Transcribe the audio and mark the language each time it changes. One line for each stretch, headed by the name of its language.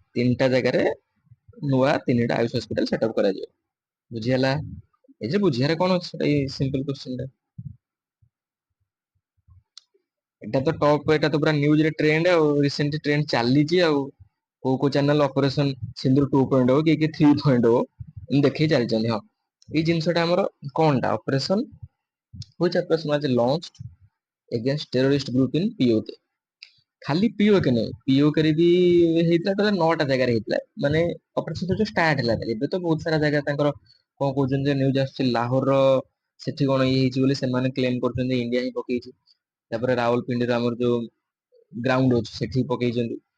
Odia: 3ଟା ଜାଗାରେ ନୂଆ 3ଟା Ayush hospital setup କରାଯିବ। ବୁଝିହେଲା? ଏ ଯେ ବୁଝିବାରେ କଣ ଅଛି, ଏଇ ସିମ୍ପଲ କ୍ୱେଶ୍ଚନ ଟା। ଏଟା ତ ଟପ୍, ଏଟା ତ ପୁରା ନ୍ୟୁଜରେ ଟ୍ରେଣ୍ଡ ଆଉ, ରିସେଣ୍ଟଲି ଟ୍ରେଣ୍ଡ ଚାଲିଛି ଆଉ। କୋଉ କୋଉ ଚ୍ୟାନେଲ ଅପରେସନ ସିନ୍ଦୁର 2.0 କିଏ 3.0 ଏମିତି ଦେଖେଇ ଚାଲିଛନ୍ତି। ହଁ, ଏଇ ଜିନିଷଟା ଆମର କଣଟା operation,
English: which operation was launched against terrorist group in POK।
Odia: ଖାଲି ପିଓକେ ନାହିଁ, ପିଓକେ ରେ ବି ହେଇଥିଲା, ତାହେଲେ 9ଟା ଜାଗାରେ ହେଇଥିଲା। ମାନେ ଅପରେସନ ଯୋଉ ଷ୍ଟାର୍ଟ ହେଲା, ଏବେ ତ ବହୁତ ସାରା ଜାଗା ତାଙ୍କର କଣ କହୁଛନ୍ତି ଯେ ନ୍ୟୁଜ ଆସୁଛି ଲାହୋରର ସେଠି କଣ ଇଏ ହେଇଛି ବୋଲି ସେମାନେ କ୍ଲେମ କରୁଛନ୍ତି ଇଣ୍ଡିଆ ହିଁ ପକେଇଛି। ତାପରେ ରାଉଲପିଣ୍ଡିର ଆମର ଯୋଉ ଗ୍ରାଉଣ୍ଡ ଅଛି ସେଠି ପକେଇଛନ୍ତି।